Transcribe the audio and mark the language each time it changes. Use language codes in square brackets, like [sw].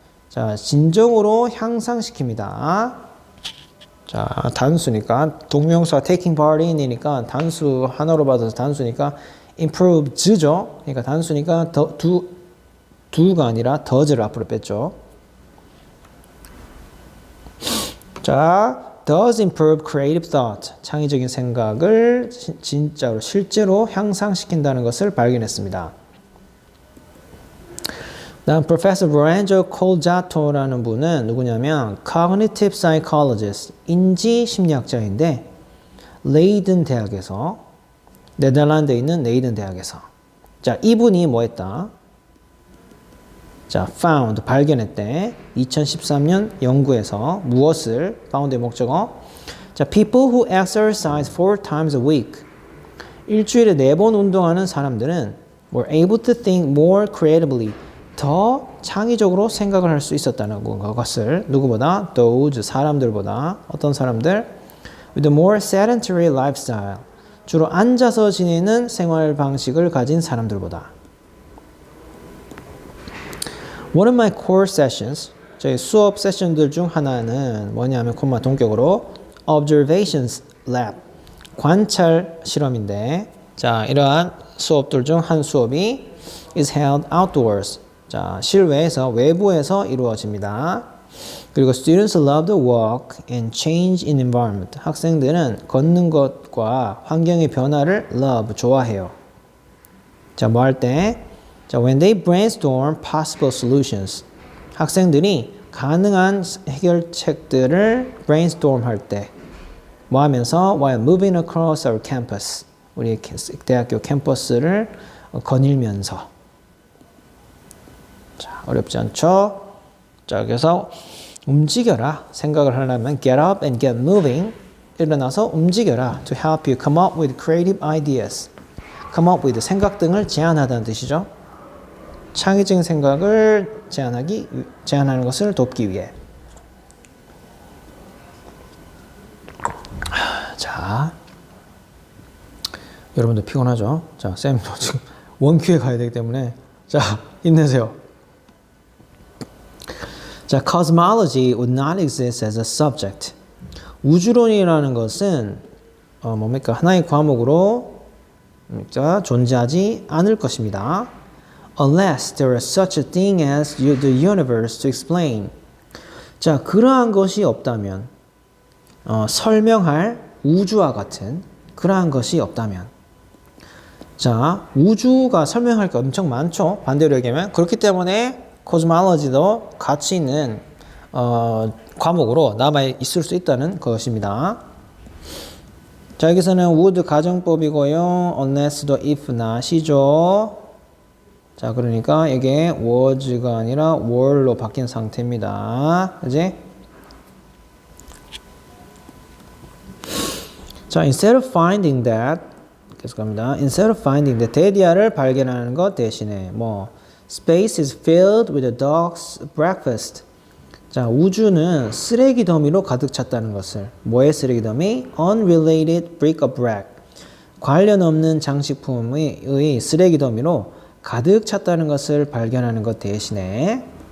[ko] 자, 진정으로 향상시킵니다. 자, 단수니까 동명사 [en] taking part in [ko] 이니까 단수 하나로 받아서 단수니까 improve죠. 그러니까 단수니까 두가 아니라 does를 앞으로 뺐죠. [en] 자, does improve creative thought. [ko] 창의적인 생각을 진짜로 실제로 향상시킨다는 것을 발견했습니다. 다음 Professor Lorenzo Colgatto라는 분은 누구냐면 [en] cognitive psychologist, [ko] 인지 심리학자인데 레이든 대학에서, 네덜란드에 있는 레이든 대학에서. 자, 이분이 뭐 했다? 자, found, 발견했대. 2013년 연구에서 무엇을? found의 목적어. [en] 자, people who exercise 4 times a week. [ko] 일주일에 4번 운동하는 사람들은 [en] were able to think more creatively. [ko] 더 창의적으로 생각을 할 수 있었다는 것을 누구보다? those, 사람들보다. 어떤 사람들? [en] with a more sedentary lifestyle. [ko] 주로 앉아서 지내는 생활 방식을 가진 사람들보다. [en] One of my core sessions, [ko] 저희 수업 세션들 중 하나는 뭐냐면 콤마 동격으로 [en] observations lab, [ko] 관찰 실험인데, 자, 이러한 수업들 중 한 수업이 [en] is held outdoors. [ko] 자, 실외에서, 외부에서 이루어집니다. [en] 그리고 students love the walk and change in environment. [ko] 학생들은 걷는 것과 환경의 변화를 love, 좋아해요. [en] 자, 뭐 할 때? 자, when they brainstorm possible solutions. [ko] 학생들이 가능한 해결책들을 brainstorm 할 때. 뭐 하면서? [en] While moving across our campus. [ko] 우리 대학교 캠퍼스를 거닐면서. 자, 어렵지 않죠? 자, 그래서 움직여라. 생각을 하려면 [en] get up and get moving. [ko] 일어나서 움직여라. [en] To help you come up with creative ideas. come up with [ko] 생각 등을 제안하다는 뜻이죠. 창의적인 생각을 제안하는 것을 돕기 위해. 자, 여러분들 피곤하죠? 자, 쌤도 지금 원큐에 가야 되기 때문에 자, 힘내세요. [en] 자, cosmology would not exist as a subject. [ko] 우주론이라는 것은 뭡니까? 하나의 과목으로 존재하지 않을 것입니다. [en] Unless there is such a thing as the universe to explain. [ko] 자, 그러한 것이 없다면, 설명할 우주와 같은 그러한 것이 없다면. 자, 우주가 설명할 게 엄청 많죠. 반대로 얘기하면. 그렇기 때문에 cosmology도 가치 있는 과목으로 남아 있을 수 있다는 것입니다. 자, 여기서는 would 가정법이고요. unless도 if not이죠. 자, 그러니까 이게 was가 아니라 were로 바뀐 상태입니다. 그지? [en] 자, instead of finding that [ko] 계속 갑니다. [en] Instead of finding that [ko] 데디아를 발견하는 것 대신에 뭐 [en] space is filled with a dog's breakfast. [ko] 자, 우주는 쓰레기 더미로 가득 찼다는 것을. 뭐의 쓰레기 더미? [en] Unrelated bric-a-brac. [ko] 관련 없는 장식품의 쓰레기 더미로 가득 찼다는 것을 발견하는 것 대신에.